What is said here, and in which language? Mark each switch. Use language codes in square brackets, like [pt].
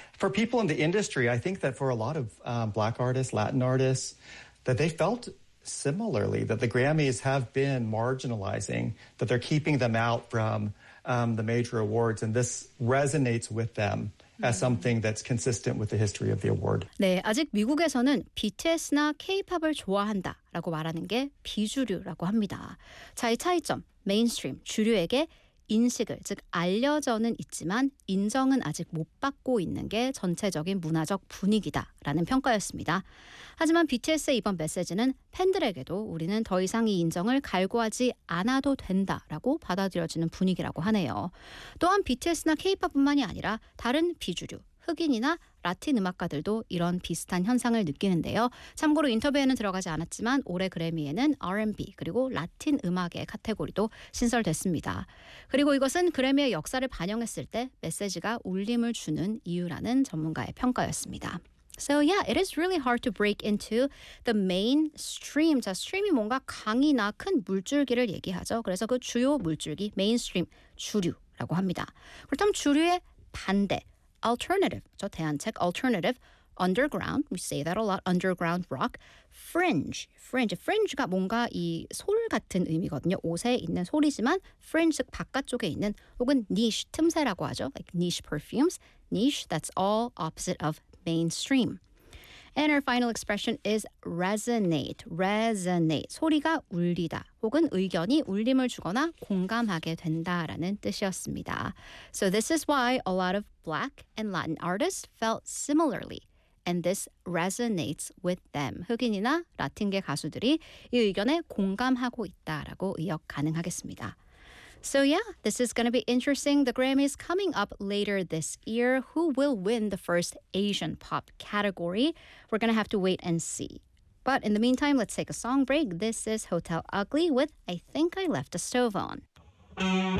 [en] For people in the industry, I think that for a lot of Black artists, Latin artists, that they felt similarly, that the Grammys have been marginalizing, that they're keeping them out from the major awards, and this resonates with them. As something that's consistent with the history of the award. [ko] 네, 아직 미국에서는 BTS나 K-pop을 좋아한다라고 말하는 게 비주류라고 합니다. 자, 이 차이점, mainstream, 주류에게 인식을, 즉 알려져는 있지만 인정은 아직 못 받고 있는 게 전체적인 문화적 분위기다라는 평가였습니다. 하지만 BTS의 이번 메시지는 팬들에게도 우리는 더 이상 이 인정을 갈구하지 않아도 된다라고 받아들여지는 분위기라고 하네요. 또한 BTS나 K-POP뿐만이 아니라 다른 비주류, 흑인이나 라틴 음악가들도 이런 비슷한 현상을 느끼는데요. 참고로 인터뷰에는 들어가지 않았지만 올해 그래미에는 R&B 그리고 라틴 음악의 카테고리도 신설됐습니다. 그리고 이것은 그래미의 역사를 반영했을 때 메시지가 울림을 주는 이유라는 전문가의 평가였습니다. [en] So yeah, it is really hard to break into the mainstream. [ko] 자, stream이 뭔가 강이나 큰 물줄기를 얘기하죠. 그래서 그 주요 물줄기, mainstream, 주류라고 합니다. 그렇다면 주류의 반대, alternative, 저 대안책, alternative, [en] underground, we say that a lot, underground rock, [ko] fringe가 뭔가 이 솔 같은 의미거든요. 옷에 있는 솔이지만 [en] fringe, [ko] 즉 바깥쪽에 있는 혹은 niche, 틈새라고 하죠. [en] Like niche perfumes, niche, that's all opposite of mainstream. And our final expression is resonate. Resonate. [ko] 소리가 울리다 혹은 의견이 울림을 주거나 공감하게 된다라는 뜻이었습니다. [en] So this is why a lot of Black and Latin artists felt similarly. And this resonates with them. [ko] 흑인이나 라틴계 가수들이 이 의견에 공감하고 있다라고 의역 가능하겠습니다. [en] So yeah, this is going to be interesting. The Grammys coming up later this year. Who will win the first Asian pop category? We're going to have to wait and see. But in the meantime, let's take a song break. This is Hotel Ugly with I Think I Left a Stove On.